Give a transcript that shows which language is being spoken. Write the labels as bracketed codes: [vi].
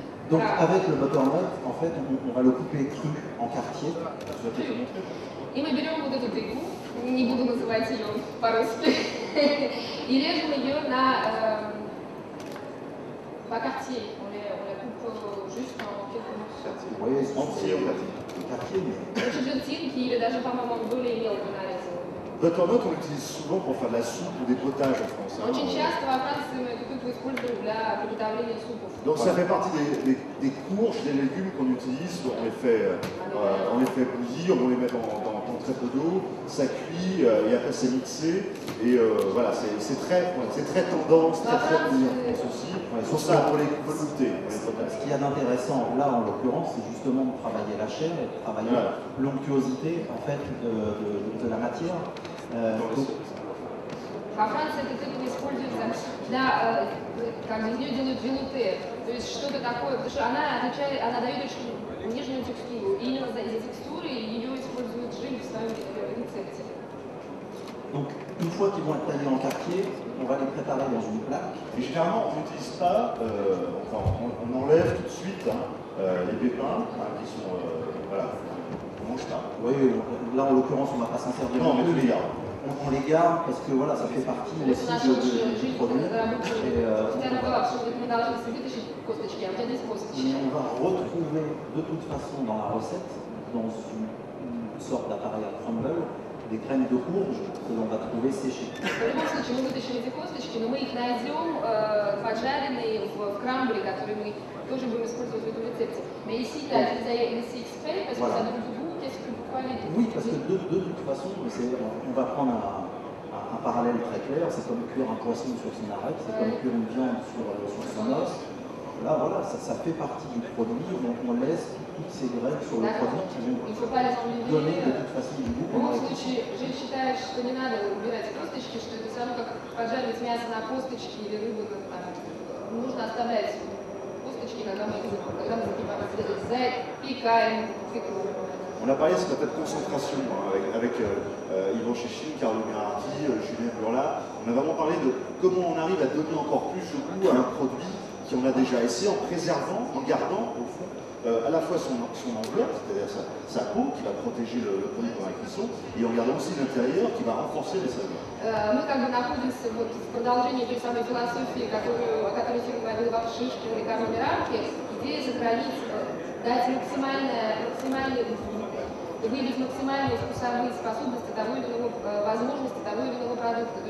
[fr] Donc avec le butternut, en fait, on va le couper cru en quartier. Je vais te le montrer. [ru] И мы берем вот эту тыкву, не буду называть ее по-русски, и режем ее на quartier. [fr] On la coupe juste en quelques morceaux. Oui, entier, on va dire. Quartier, mais... [ru] Желтинки или даже, по-моему, более мелко нарезаны. [fr] Butternut, on l'utilise souvent pour faire de la soupe ou des potages en France. [ru] Очень часто во Франции мы эту тыкву используем для приготовления супов. [fr] Donc ça fait partie des courges, des légumes qu'on utilise, on les fait bouillir, on les met dans très peu d'eau, ça cuit et après c'est mixé. Et voilà, c'est très tendance, très bouillant. Ceci, pour ça, pour les goûter. Ce qu'il y a d'intéressant là, en l'occurrence, c'est justement de travailler la chair et de travailler l'onctuosité en fait, de la matière. [ru] Во Франции это тыква используется для, как бы из нее делают велуте, то есть что-то такое, потому что она дает очень нежную текстуру, и именно из-за текстуры ее используют жили в своем рецепте. [fr] Donc, une fois qu'ils vont être taillés en quartier, on va les préparer dans une plaque. Et généralement, on n'utilise pas, on enlève tout de suite les pépins qui sont, voilà, on mange pas. Oui, là en l'occurrence, on ne va pas s'en servir. Non, mais tous les gars. On les garde parce que voilà, ça fait partie aussi du produit. Et, on va retrouver de toute façon dans la recette, dans une sorte d'appareil à crumble, des graines de courge que l'on va trouver séchées. [ru] В любом случае мы вытащим эти косточки, но мы их найдем поджаренные в крамбле, который мы тоже будем использовать в этом рецепте. [fr] Mais ici, tu as laissé exprès parce que ça donne du goût. Qu'est-ce que vous croyez? Oui, parce que de toute façon, on va prendre un parallèle très clair, c'est comme cuire un poisson sur son arête, c'est comme cuire une viande sur son os. Là, voilà, ça fait partie du produit, donc on laisse toutes ces graines sur le produit qui vont donner de toute façon du goût. [ru] В любом случае, Жиль считает, что не надо убирать косточки, что это все равно как поджаривать мясо на косточки или рыбу, нужно оставлять косточки, когда мы запекаем тыкву. [fr] On a parlé de cette concentration avec Yvan Chéchine, Carlo Mirardi, Julien Burla. On a vraiment parlé de comment on arrive à donner encore plus de goût à un produit qui on a déjà essayé en préservant, en gardant au fond à la fois son enveloppe, c'est-à-dire sa peau qui va protéger le produit pendant la cuisson, et en gardant aussi l'intérieur qui va renforcer les saveurs. [ru] Мы как бы находимся вот в продолжении той самой философии, о которой сегодня говорил Вовшишкин или Карло Мирарди, идея сохранить, дать выявить максимальные вкусовые способности того или иного, возможности того или иного продукта.